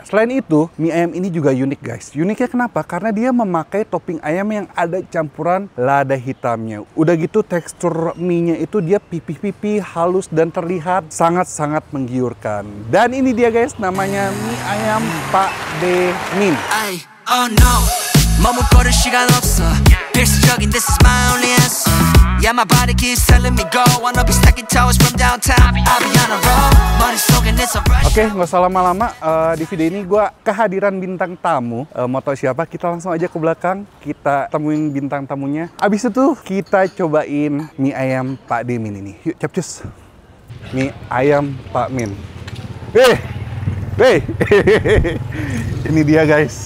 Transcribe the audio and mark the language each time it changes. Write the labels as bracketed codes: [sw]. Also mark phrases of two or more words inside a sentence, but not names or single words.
[id] Selain itu, mie ayam ini juga unik guys. Uniknya kenapa? Karena dia memakai topping ayam yang ada campuran lada hitamnya. Udah gitu tekstur mie-nya itu dia pipih-pipih, halus dan terlihat sangat-sangat menggiurkan. Dan ini dia guys, namanya mie ayam Pak D Min. [en] Oh no, [ko] 머뭇거릴 시간 없어. [en] 필수적인 this is my only answer. Yeah, my body keeps telling me go. Wanna be stacking towers from downtown. I'll be on a roll. Money soaking, it's a rush. [id] Oke, nggak usah lama-lama. Di video ini gue kehadiran bintang tamu. Mau tau siapa? Kita langsung aja ke belakang. Kita temuin bintang tamunya. Abis itu kita cobain mie ayam Pak D Min ini. Yuk, capcus. Mie ayam Pak Min. Ini dia guys.